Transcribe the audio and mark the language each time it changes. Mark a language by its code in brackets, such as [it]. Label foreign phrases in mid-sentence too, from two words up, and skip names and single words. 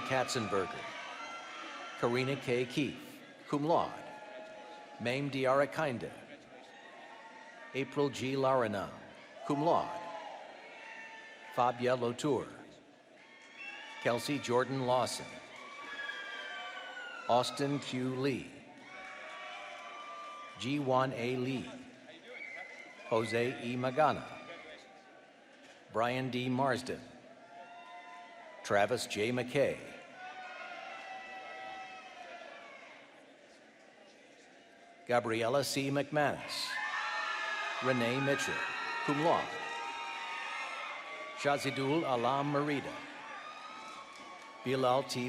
[en] Katzenberger, Karina K. Keefe, [la] cum laude. [en] Mame Diarakinda, April G. Laranam, [la] cum laude. [en] Fabia Lotour, Kelsey Jordan Lawson, Austin Q. Lee, Ji-Wan A. Lee, Jose E. Magana, Brian D. Marsden, Travis J. McKay, Gabriella C. McManus, Renee Mitchell, [la] cum laude. [en] Shazidul Alam Merida, Bilal T.